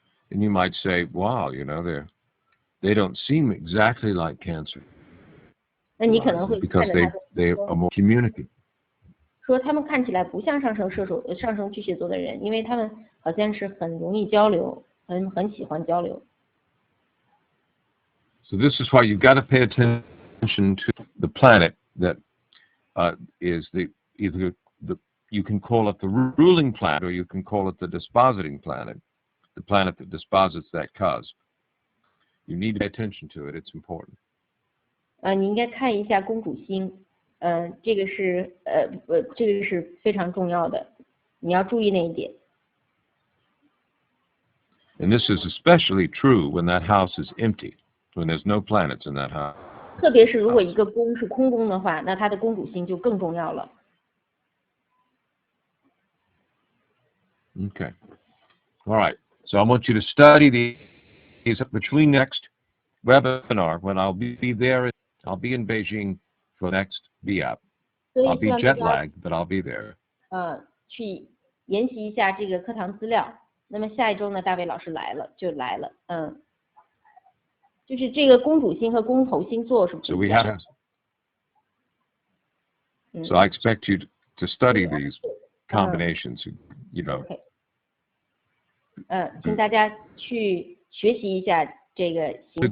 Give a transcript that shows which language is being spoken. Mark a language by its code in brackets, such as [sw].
[en] And you might say, wow, you know, they don't seem exactly like Cancer. [zh] 那你可能会 [en] because they are more communicative. [zh] 说他们看起来不像上升巨蟹座的人，因为他们好像是很容易交流，很喜欢交流。 [en] So this is why you've got to pay attention to the planet that is either you can call it the ruling planet or you can call it the dispositing planet, the planet that disposits that cause. You need to pay attention to it. It's important. [zh] 你应该看一下公主星，这个是非常重要的，你要注意那一点。 [en] And this is especially true when that house is empty, when there's no planets in that house. [zh] 特别是如果一个宫是空宫的话，那它的公主星就更重要了。 [en] Okay. All right. So I want you to study these between next webinar when I'll be there. I'll be in Beijing for next BAP. I'll be jet lagged, but I'll be there. [zh] 去研习一下这个课堂资料。那么下一周呢，大卫老师来了，就是这个公主星和公头星座是不一样的。 [en] So I expect you to study these combinations, you know. [zh] 请大家去学习一下这个行星。